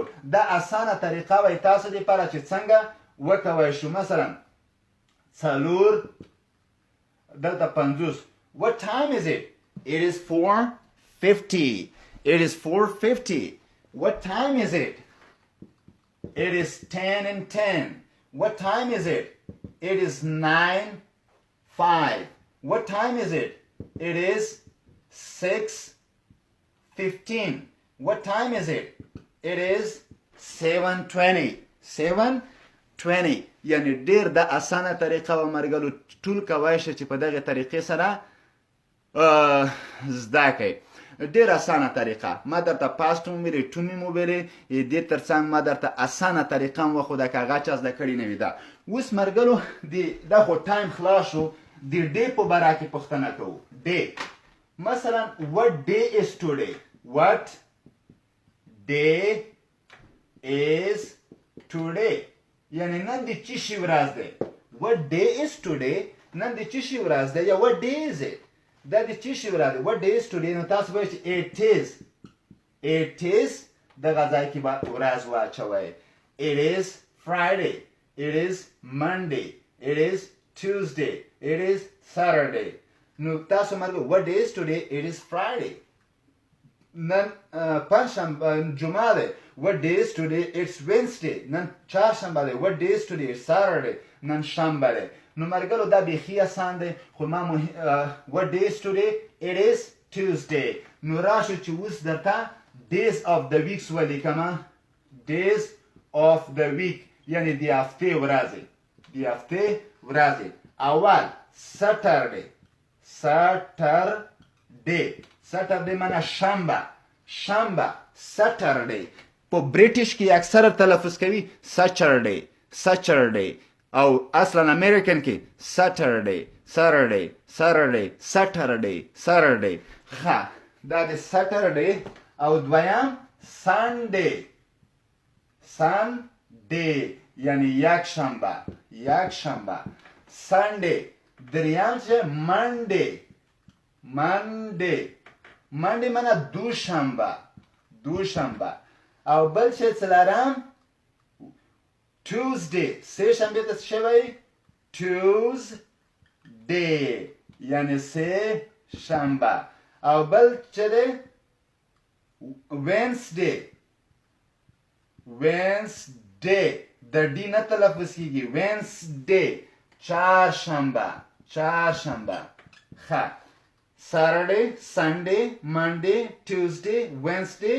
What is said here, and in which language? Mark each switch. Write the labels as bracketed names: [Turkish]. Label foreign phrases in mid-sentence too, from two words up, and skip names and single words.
[Pashto] دا اسانه طریقه وایي تاسو دپاره چې څنګه وکوی شو. مثلا 4 دلته 50. [English] What time is it? It is 4:50. It is 4:50. What time is it? It is 10:10. What time is it? It is 9:05. What time is it? It is 6:15. What time is it? It is 7:20. 7:20. [Pashto] یعنی ډیر د اسانه طریقه و ملګرو. ټول کوای شئ چې په دغه طریقې سره زده کړئ. ډیر اسانه طریقه. ما درته پاست هم ویلې ټو مې ویلې. دې ترڅنګ ما درته اسانه طریقه هم وښوده که هغه چا زده کړې نه وي. دا اوس ملګرو دا خو ټایم خلاص شو. د ډې په باره کې پوښتنه کوو. ډې مثلا [English] what day is today? What day is today? [Pashto] یعنی نن د څه شي ورځ دی. [English] what day is today؟ [Pashto] نن د څه شي ورځ دی یا [English] what day is it؟ [Pashto] دا د څه شي ورځ دی. [English] what day is today؟ [Pashto] نو تاسو وایئ چې [English] it is [Pashto] دغه ځای کې به ورځ واچوئ. [English] it is Friday. it is Monday. it is Tuesday. it is Saturday. نو تاسو ملګرو what day is today؟ it is Friday. [Pashto] نن پنجشنبه جمعه دی. [English] what day is today؟ it's Wednesday. [Pashto] نن چهارشنبه دی. [English] what day is today؟ it's Saturday. [Pashto] نن شنبه دی. نو ملګرو دا بیخي اسان دی خو ما [English] what day is today؟ it is Tuesday. [Pashto] نو راشو چې اوس درته [English] days of the weeks [Pashto] ولیکمه. [English] days of the week [Pashto] یعنی د هفتې ورځې. د هفتې ورځې. اول Saturday. Saturday معنی شنبه. Saturday. په بریټیش کې اکثره تلفظ کوي Saturday. او اصلا امریکن کې Saturday. ښه دا د Saturday. او دویم Sunday یعنی یک شنبه. Sunday. دریم چې Monday معنی دوشنبه. او بل چې څلورم Tuesday. سه شنبه ته څه وایي؟ Tuesday یعنی سه شنبه. او بل چې دی Wednesday. د ډي نه تلفظ کیږي. Wednesday چهارشنبه. ښه [English] Saturday, Sunday, Monday, Tuesday, Wednesday.